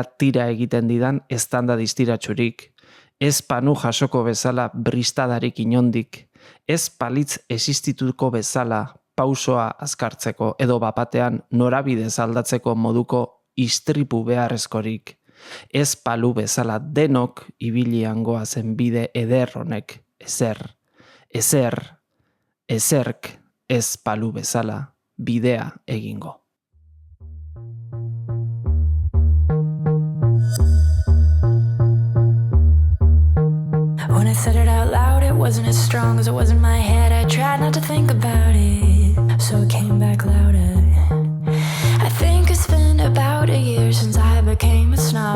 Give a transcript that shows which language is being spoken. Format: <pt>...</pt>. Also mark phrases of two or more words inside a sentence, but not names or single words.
<eu>tira egiten didan eztanda distiratsurik, ez panu jasoko bezala bristadarik inondik, ez palitz existituko bezala pausoa azkartzeko edo bapatean norabidez aldatzeko moduko istripu beharrezkorik, ez palu bezala denok ibilian goazen bide eder honek, ezerk ez palu bezala bidea egingo.</eu> <en>When I said it out loud, it wasn't as strong as it was in my head. I tried not to think about it, so it came back louder. I think it's been about a year since I became a snob.</en>